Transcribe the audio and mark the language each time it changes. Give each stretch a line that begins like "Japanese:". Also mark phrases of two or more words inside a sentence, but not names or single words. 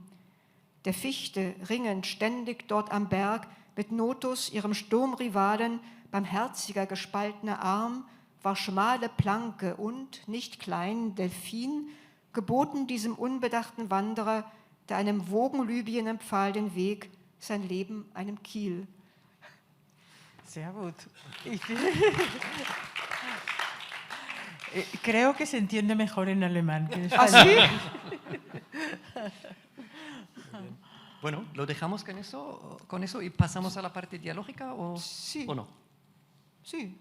German: Der Fichte ringend ständig dort am Berg, mit Notus ihrem Sturmrivalen, barmherziger gespaltener Arm, war schmale Planke und, nicht klein, Delphin, geboten diesem unbedachten Wanderer, der einem Wogenlybien empfahl den Weg, sein Leben einem Kiel. Sehr gut.
Spanish: Creo que se entiende mejor en alemán que en español. ¿Ah, sí? Bueno, ¿lo dejamos con eso y pasamos a la parte dialógica Sí. o no? Sí.